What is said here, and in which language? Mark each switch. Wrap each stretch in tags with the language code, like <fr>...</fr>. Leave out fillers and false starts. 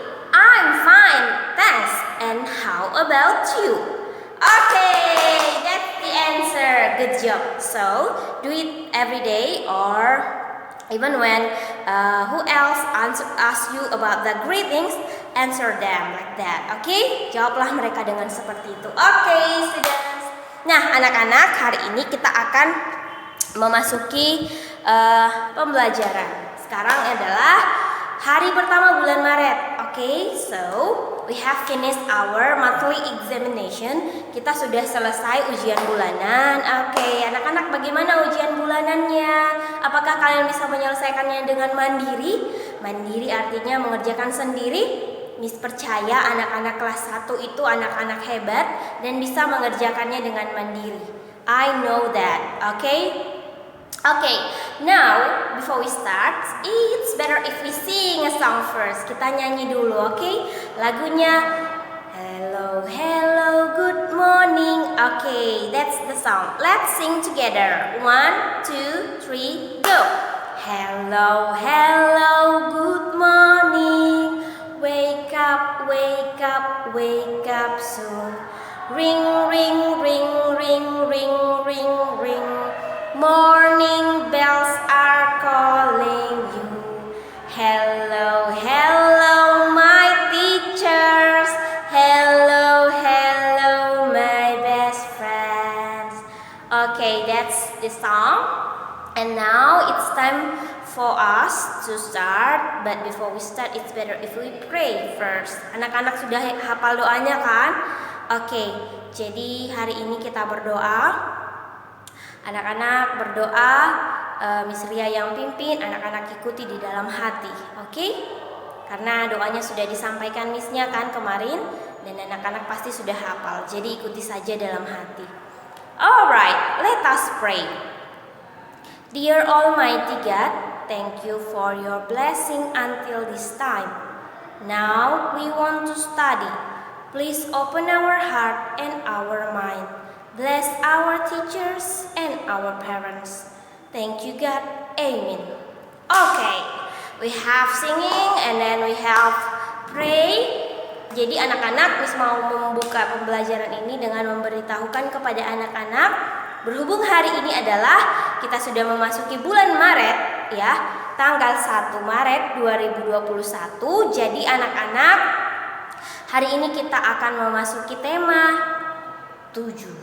<en>I'm fine, thanks, and how about you? Okay, that's the answer. Good job. So, do it every day or even when who else ask you about the greetings, answer them like that. Okay?</en> <id>Jawablah mereka dengan seperti itu.</id> <en>Okay, students.</en> <id>Nah, anak-anak, hari ini kita akan memasuki pembelajaran. Sekarang adalah hari pertama bulan Maret.</id> <en>Okay, so we have finished our monthly examination.</en> <id>Kita sudah selesai ujian bulanan. Oke, anak-anak, bagaimana ujian bulanannya? Apakah kalian bisa menyelesaikannya dengan mandiri? Mandiri artinya mengerjakan sendiri. Miss percaya anak-anak kelas 1 itu anak-anak hebat dan bisa mengerjakannya dengan mandiri.</id> <en>I know that. Okay, now before we start, it's better if we sing a song first.</en> <id>Kita nyanyi dulu, okay? Lagunya</id> <en>Hello, hello, good morning. Okay, that's the song. Let's sing together. 1, 2, 3, go. Hello, hello, good morning. Wake up, wake up, wake up soon. Ring, ring, ring, ring, ring, ring, ring. Morning bells are calling you. Hello, hello, my teachers. Hello, hello, my best friends. Okay, that's the song. And now it's time for us to start. But before we start, it's better if we pray first.</en> <id>Anak-anak sudah hafal doanya kan? Okay, jadi hari ini kita berdoa. Anak-anak berdoa, Miss Ria yang pimpin, anak-anak ikuti di dalam hati, oke? Karena doanya sudah disampaikan Miss-nya kan kemarin, dan anak-anak pasti sudah hafal, jadi ikuti saja dalam hati.</id> <en>Alright, let us pray. Dear Almighty God, thank you for your blessing until this time. Now we want to study. Please open our heart and our mind. Bless our teachers and our parents. Thank you God. Amen. Okay, we have singing and then we have pray.</en> <id>Jadi anak-anak, Miss mau membuka pembelajaran ini dengan memberitahukan kepada anak-anak, berhubung hari ini adalah kita sudah memasuki bulan Maret ya, tanggal 1 Maret 2021. Jadi anak-anak, hari ini kita akan memasuki tema 7.</id>